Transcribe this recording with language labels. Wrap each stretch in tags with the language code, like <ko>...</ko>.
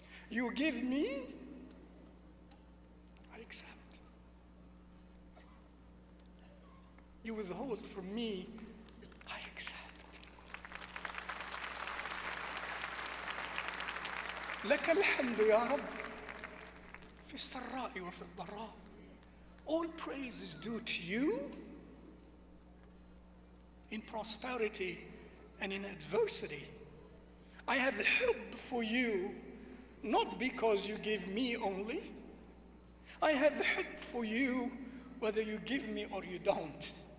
<en>You give me, I accept. You withhold from me, I accept.</en> <ar>لك الحمد يا رب في السراء وفي الضراء.</ar> <en>All praise is due to you in prosperity and in adversity. I have hubb for you, not because you give me only. I have hubb for you whether you give me or you don't.</en>